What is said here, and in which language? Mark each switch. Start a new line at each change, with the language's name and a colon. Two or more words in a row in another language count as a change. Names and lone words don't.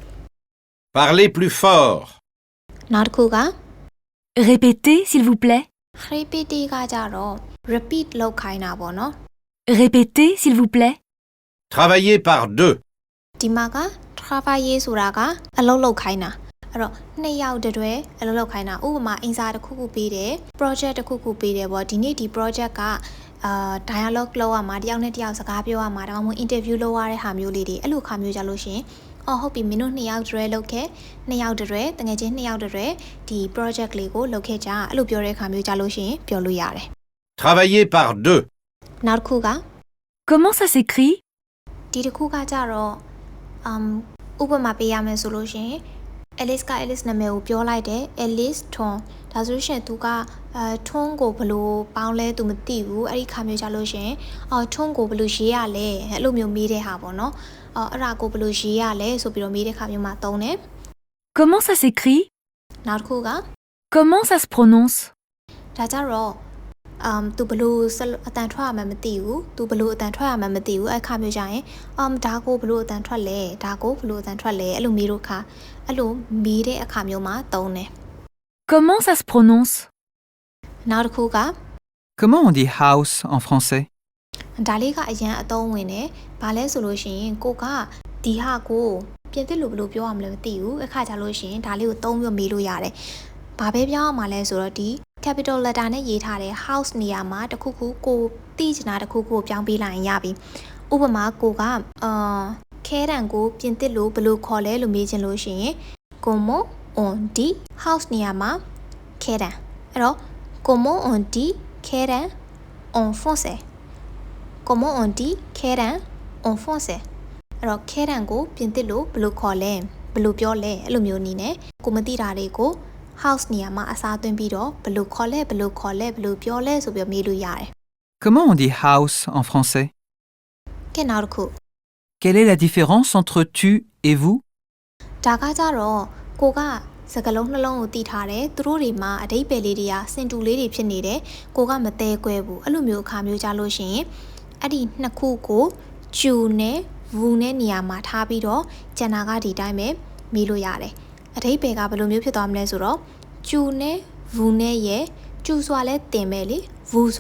French: Parlez plus fort.
Burmese: နောက်တစ်ခုက
French: Répétez, s'il vous plaît.
Burmese: repeat ကကြတော့ repeat လုပ်ခိုင်းတာပေါ့နော်
French: Répétez, s'il vous plaît. Travaillez par deux.
Burmese: ဒီမှာက travailler ဆိုတာကအလုပ်လုပ်ခိုင်းတာအဲ့တော့နှစ်ယောက်တည်းအလုပ်လုပ်ခိုင်းတာဥပမာအင်စာတစ်ခုခုပေးတယ် project တစ်ခုခုပေးတယ်ပေါ့ဒီနေ့ဒီ project ကdialogue လုပ်ရမှာတယောက်နဲ့တယောက်စကားပြောရမှာဒါမှမဟုတ် interview လုပ်ရတဲ့ဟာမျိုးလေးတွေအဲ့လိုခါမျိုးကြလို့ရှင်အော်ဟုတ်ပြီမင်းတို့နှစ်ယောက်တည်းလုပ်ခဲ့နှစ်ယောက်တည်းတကယ်ချင်းနှစ်ယောက်တည်းဒီ project လေးကိုလုပ်ခဲ့ကြအဲ့လိုပြောတဲ့ခါမျိုးကြလို့ရှင်ပြောလို့ရတယ်
French: Travaillez par deux.
Burmese: နောက်တစ်ခုက
French: Comment ça s'écrit?
Burmese: ဒီတစ်ခုကကြတော့ဥပမာပေးရမယ်ဆိုလို့ရှင် Alice က Alice နာမည်ကိုပြောလိုက်တယ် Alice Twon ဒါဆိုလို့ရှင်သူကTwon ကိုဘယ်လိုပေါင်းလဲသူမသိဘူးအဲ့ဒီခါမျိုးကြလို့ရှင်Twon ကိုဘယ်လိုရေးရလဲအဲ့လိုမျိုးမေးတဲ့ဟာပေါ့နော်အဲ့ဒါကိုဘယ်လိုရေးရလဲဆိုပြီးတော့မေးတဲ့ခါမျိုးမှာသုံးတယ်
French: Comment ça s'écrit?
Burmese: နောက်တစ်ခုက
French: Comment ça se prononce?
Burmese: ဒါကြတော့သူဘလို့အတန်ထွက်ရမှမသိဘူးသူဘလို့အတန်ထွက်ရမှမသိဘူးအဲ့ခါမျိုးကြရင်ဒါကိုဘလို့အတန်ထွက်လဲဒါကိုဘလို့အတန်ထွက်လဲအဲ့လိုမေးတော့ခါအဲ့လိုမေးတဲ့အခါမျိုးမှာသုံးတယ်
French: Comment ça se prononce?
Burmese: နောက်တစ်ခုက
French: Comment on dit house en français?
Burmese: ဒါလေးကအရန်အသုံးဝင်တယ်ဘာလဲဆိုလို့ရှိရင်ကိုကဒီဟာကိုပြင်သစ်လိုဘလို့ပြောရမလဲမသိ ဘူးအခါကြလို့ရှိရင်ဒါလေးကိုသုံးပြီးမေးလို့ရတယ်ဘာပဲပြောရမှာလဲဆိုတော့ဒီ
English: capital letter
Burmese: နဲ့ရေးထားတဲ့ house နေရာမှာတခုခုကိုသိချင်တာတခုခုကိုပြောင်းပေးလိုက်ရင်ရပြီဥပမာကိုကခဲတံကိုပြင်သစ်လိုဘလို့ခေါ်လဲလို့မေးချင်လို့ရှိရင်
French: comment on dit
Burmese: house နေရာမှာခဲတံအဲ့တော့
French: comment on dit
Burmese: ခဲတံ
French: en français comment on dit
Burmese: ခဲတံ
French: en français
Burmese: အဲ့တော့ခဲတံကိုပြင်သစ်လိုဘလို့ခေါ်လဲဘလို့ပြောလဲအဲ့လိုမျိုးနည်းနဲ့ကိုမသိတာတွေကို house နေရာမှာအစားသွင်းပြီးတော့ဘလို့ခေါ်လဲဘလို့ပြောလဲဆိုပြီးမေးလို့ရတယ်
French: Comment on dit house en français?
Burmese: ကဲနောက်တစ်ခု
French: Quelle est la différence entre tu et vous?
Burmese: ဒါကကြတော့ကိုကစကားလုံးနှလုံးကိုတည်ထားတယ်သူတို့တွေမှာအဓိပ္ပာယ်လေးတွေကစင်တူလေးတွေဖြစ်နေတယ်ကိုကမတဲကွဲဘူးအဲ့လိုမျိုးအခါမျိုးကြလို့ရှိရင်အဲ့ဒီနှစ်ခုကိုကျူနဲ့ဝူနဲ့နေရာ မှာထားပြီးတော့ကျန်တာကဒီတိုင်းပဲမေးလို့ရတယ်အဓိပ္ပာယ်ကဘယ်လိုမျိုးဖြစ်သွားမလဲဆိုတော့ကျူနဲ့ဝူနဲ့ရဲ့ကျူစွာလဲတင်မယ်လေဝူစွာ